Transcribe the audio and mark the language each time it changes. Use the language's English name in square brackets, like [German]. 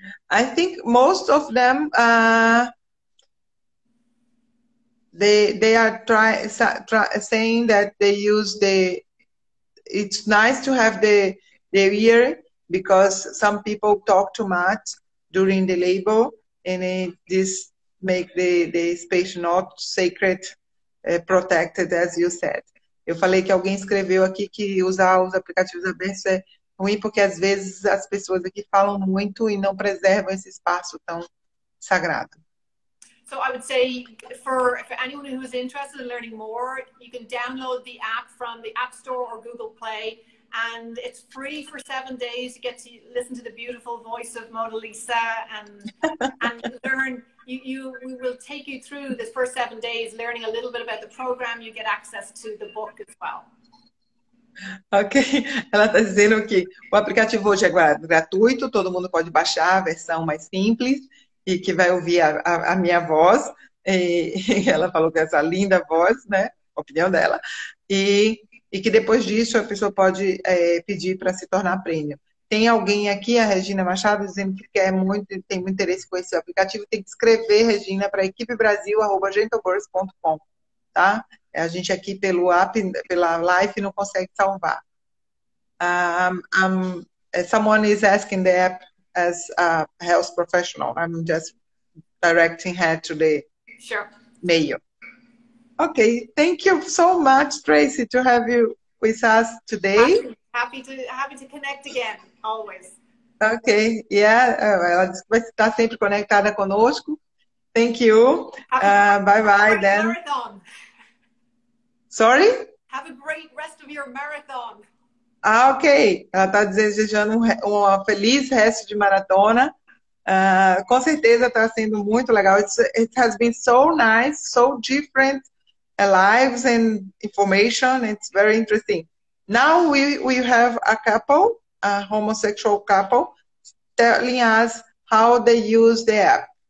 [English] I think most of them, they are saying that they use it's nice to have the ear, because some people talk too much during the labor, and this make the space not sacred, protected, as you said. [Portuguese] Eu falei que alguém escreveu aqui que usar os aplicativos abertos é ruim, porque às vezes as pessoas aqui falam muito e não preservam esse espaço tão sagrado. [English] So I would say for anyone who is interested in learning more, you can download the app from the App Store or Google Play, and it's free for 7 days. You get to listen to the beautiful voice of Mona Lisa and learn. We will take you through this first 7 days, learning a little bit about the program. You get access to the book as well. [Portuguese] Ok, ela está dizendo que o aplicativo hoje é gratuito, todo mundo pode baixar a versão mais simples e que vai ouvir a minha voz. E ela falou que essa linda voz, né? Opinião dela. E que depois disso a pessoa pode pedir para se tornar premium. Tem alguém aqui, a Regina Machado, dizendo que tem muito interesse com esse aplicativo. Tem que escrever, Regina, para equipebrasil@gentlebirds.com, tá? A gente aqui pelo app, pela live, não consegue salvar. [English] Someone is asking the app as a health professional. I'm just directing her to the mail. Okay, thank you so much, Tracy, to have you with us today. Happy to connect again, always. [Portuguese] Okay, yeah, ela disse que vai estar sempre conectada conosco. [English] Thank you. Bye then. Marathon. Sorry? Have a great rest of your marathon. Ok. [Portuguese] Ela está desejando um feliz resto de maratona. Com certeza está sendo muito legal. [English] It has been so nice, so different lives and information. It's very interesting. Now we have a couple, a homosexual couple, telling us how they use the app.